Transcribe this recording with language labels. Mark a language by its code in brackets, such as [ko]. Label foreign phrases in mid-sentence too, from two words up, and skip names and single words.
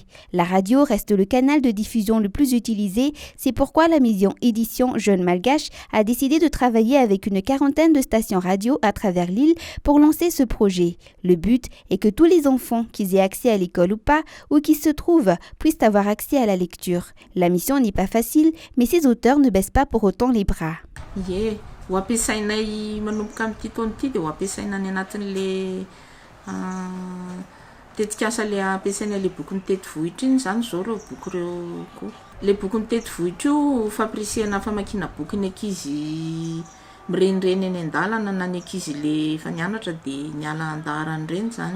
[fr] La radio reste le canal de diffusion le plus utilisé, c'est pourquoi la maison édition Jeunes Malgaches a décidé de travailler avec une quarantaine de stations radio à travers l'île pour lancer ce projet. Le but est que tous les enfants, qu'ils aient accès à l'école ou pas, ou qui se trouvent, puissent avoir accès à la lecture. La mission n'est pas facile, mais ses auteurs ne baissent pas pour autant les bras. [mg] Ie, ho ampiasainay manomboka amin'ity taona ity dia ho ampiasaina any anatin'le tetikasa le ampiasaina le boky ny tety vohitra iny zany zao ireo boky ireo koa. Le boky ny tety vohitra io fampirisihana famakiana boky ny ankizy mirenireny eny an-dalana na ny ankizy le efa nianatra dia niala andaharany ireny zany.